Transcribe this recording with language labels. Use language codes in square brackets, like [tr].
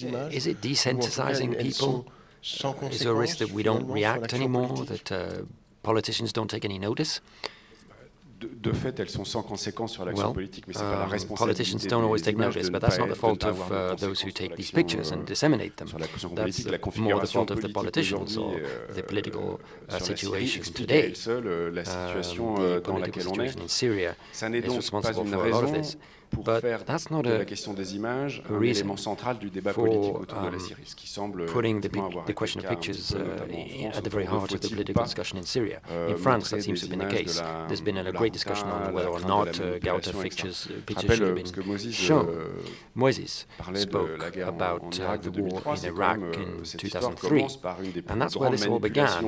[en] Is it desensitizing people? Is there a risk that we don't react anymore, that politicians don't take any notice? [fr] De fait, elles sont sans conséquence sur l'action politique, mais c'est pas la responsabilité [en] politicians don't always take notice, but that's not the fault of those who take these pictures and disseminate them. That's more the fault of the politicians or the political situation today. [fr] La situation dans laquelle on est, [en] in Syria is responsible for a lot of this. [fr] Pour faire de la question des images un élément central du débat politique autour de la Syrie, ce qui semble [en] putting the question of pictures at the very heart of the political discussion in Syria. In France, that seems to have been the case. There's been a great discussion on whether or not Ghouta pictures should have been shown. Moses spoke about the war in Iraq in 2003, and that's where this all began.